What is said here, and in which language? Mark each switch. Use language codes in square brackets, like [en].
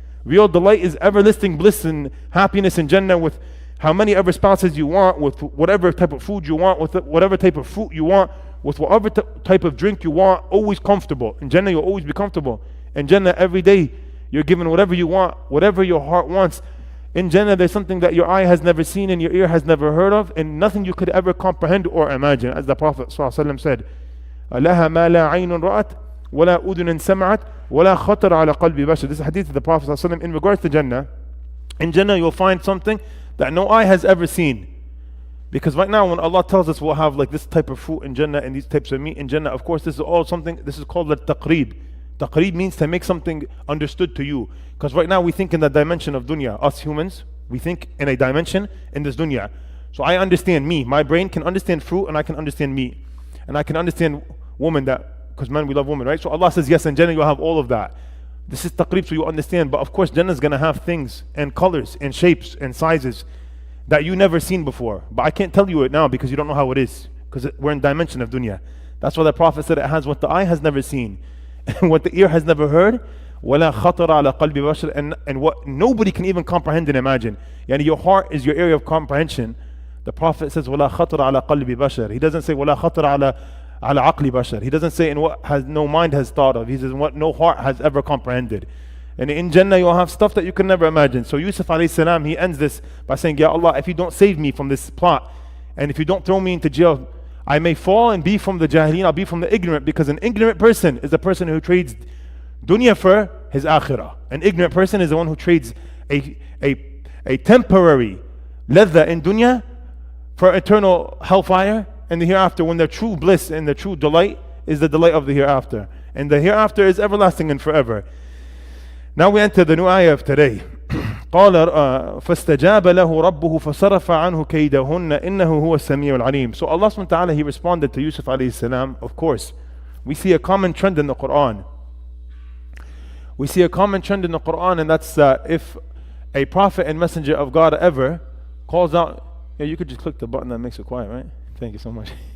[en] Real delight is everlasting bliss and happiness in Jannah with how many ever spouses you want, with whatever type of food you want, with whatever type of fruit you want, with whatever type of drink you want, always comfortable. In Jannah, you'll always be comfortable. In Jannah, every day, you're given whatever you want, whatever your heart wants. In Jannah, there's something that your eye has never seen and your ear has never heard of, and nothing you could ever comprehend or imagine. As the Prophet ﷺ said, [ar] لَهَا مَا لَا عَيْنٌ رَأَتْ وَلَا أُذُنٌ سَمَعَتْ وَلَا خَطَرَ عَلَى قَلْبِ بَشَرٍ. [en] This is a hadith of the Prophet ﷺ in regards to Jannah. In Jannah, you'll find something that no eye has ever seen. Because right now, when Allah tells us we'll have like this type of fruit in Jannah and these types of meat in Jannah, of course, this is all something, this is called al-taqreeb. Taqreeb means to make something understood to you. Because right now we think in the dimension of dunya. Us humans, we think in a dimension in this dunya. So I understand me. My brain can understand fruit and I can understand meat. And I can understand woman, that because men, we love women, right? So Allah says, yes, in Jannah you'll have all of that. This is taqreeb, so you understand. But of course, Jannah is going to have things and colors and shapes and sizes that you never seen before. But I can't tell you it now because you don't know how it is. Because we're in dimension of dunya. That's why the Prophet said it has what the eye has never seen and what the ear has never heard. [ar] وَلَا خَطَرَ عَلَى قَلْبِ بَشَرٍ. [en] And what nobody can even comprehend and imagine. Yani your heart is your area of comprehension. The Prophet says, [ar] وَلَا خَطَرَ عَلى قَلْبِ بَشَرٍ. [en] He doesn't say, [ar] وَلَا خَطَرَ عَلى عَقْلِ بَشَرٍ. [en] He doesn't say in what has no mind has thought of. He says in what no heart has ever comprehended. And in Jannah you'll have stuff that you can never imagine. So Yusuf alayhi salam, he ends this by saying, Ya Allah, if you don't save me from this plot, and if you don't throw me into jail, I may fall and be from the jahilin, I'll be from the ignorant, because an ignorant person is the person who trades dunya for his akhirah. An ignorant person is the one who trades a temporary ladha in dunya for eternal hellfire, and the hereafter, when their true bliss and their true delight is the delight of the hereafter. And the hereafter is everlasting and forever. Now we enter the new ayah of today. [ar] قال فاستجاب له ربه فصرف عنه كيدهن إنه هو السميع العليم. [en] So Allah subhanahu wa ta'ala, he responded to Yusuf alayhi salam. Of course, we see a common trend in the Quran. We see a common trend in the Quran, and that's if a prophet and messenger of God ever calls out. Yeah, you could just click the button that makes it quiet, right? Thank you so much.